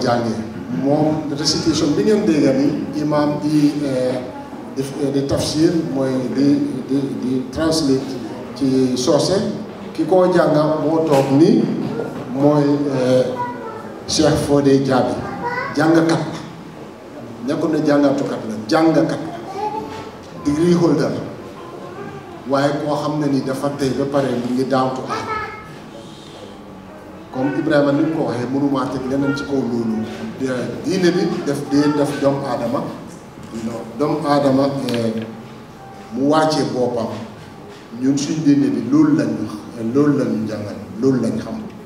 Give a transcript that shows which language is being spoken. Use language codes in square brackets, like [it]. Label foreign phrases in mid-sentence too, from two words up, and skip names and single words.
[wo] jàngee moom récitation bi ngeen dégga ni imam di tafsir mooy di translate ci soose ki koo jànga moo toog ni mooy Cheikh Fodé Jaabi jàngkat la nekkul ne jàngatukat la jàngkat [en] degree holder [wo] waaye koo xam ne ni dafa tey ba pare mu ngi [en] down to earth [wo] comme Ibrahima ni mu ko waxee mënumaa teg leneen ci kaw loolu diine bi def doomu aadama doomu aadama mu wàccee boppam ñun suñ diine bi loolu lañ wax loolu lañu jàngal loolu lañ xam